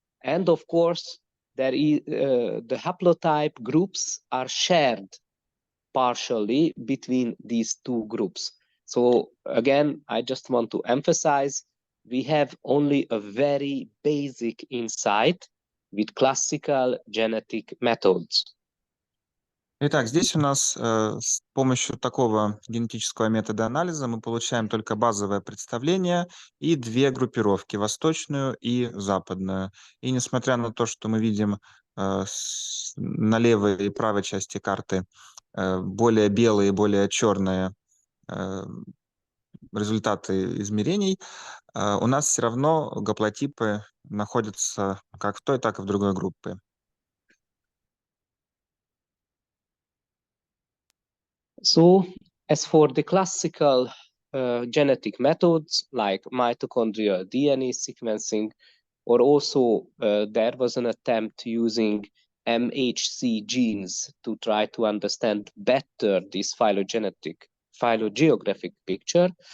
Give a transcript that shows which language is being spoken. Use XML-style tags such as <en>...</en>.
<en>And of course, there is, the haplotype groups are shared partially between these two groups. So again, I just want to emphasize, we have only a very basic insight with classical genetic methods.</en> <ru>Итак, здесь у нас с помощью такого генетического метода анализа мы получаем только базовое представление и две группировки, восточную и западную. И несмотря на то, что мы видим на левой и правой части карты более белые и более черные результаты измерений, у нас все равно гаплотипы находятся как в той, так и в другой группе.</ru> <en>So, as for the classical genetic methods like mitochondrial DNA sequencing, or also there was an attempt using MHC genes to try to understand better this phylogeographic picture.</en>